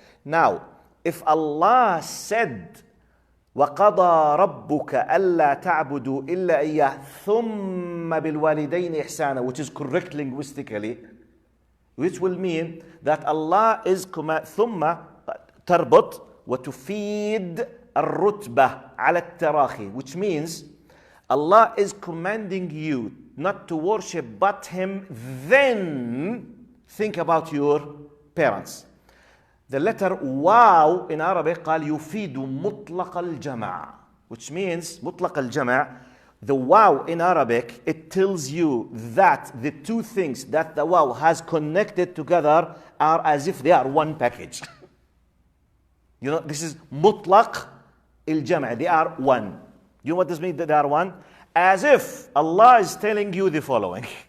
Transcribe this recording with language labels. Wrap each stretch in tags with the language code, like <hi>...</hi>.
<en>Now, if Allah said</en> <ar>وَقَضَى رَبُّكَ أَلَّا تَعْبُدُوا إِلَّا إِيَّهُ ثُمَّ بِالْوَالِدَيْنِ إِحْسَانًا,</ar> <en>which is correct linguistically, which will mean that Allah is</en> <ar>ثُمَّ تربط وتفيد الرتبة على التراخي,</ar> <en>which means Allah is commanding you not to worship but Him, then think about your parents. The letter</en> <ar>واو</ar> <en>in Arabic</en> <ar>قال يفيد مطلق الجمع,</ar> <en>which means</en> <ar>مطلق الجمع.</ar> <en>The wow in Arabic, it tells you that the two things that the wow has connected together are as if they are one package. This is</en> <ar>مطلق الجمع.</ar> <en>They are one. You know what this means, that they are one? As if Allah is telling you the following.</en>